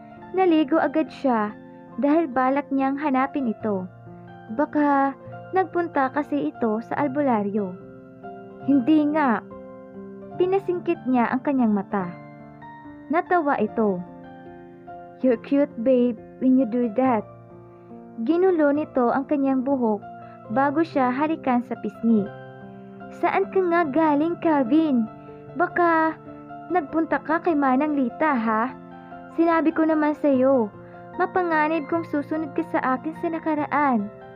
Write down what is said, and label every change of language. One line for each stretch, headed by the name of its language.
Filipino: Naligo agad siya dahil balak niyang hanapin ito. Baka nagpunta kasi ito sa albularyo. Hindi nga. Pinasingkit niya ang kanyang mata. Natawa ito.
English: You're cute babe when you do that.
Filipino: Ginulo nito ang kanyang buhok bago siya harikan sa pisngi. Saan ka nga galing, Calvin? Baka nagpunta ka kay Manang Lita, ha? Sinabi ko naman sa'yo, mapanganib kung susunod ka sa akin sa nakaraan.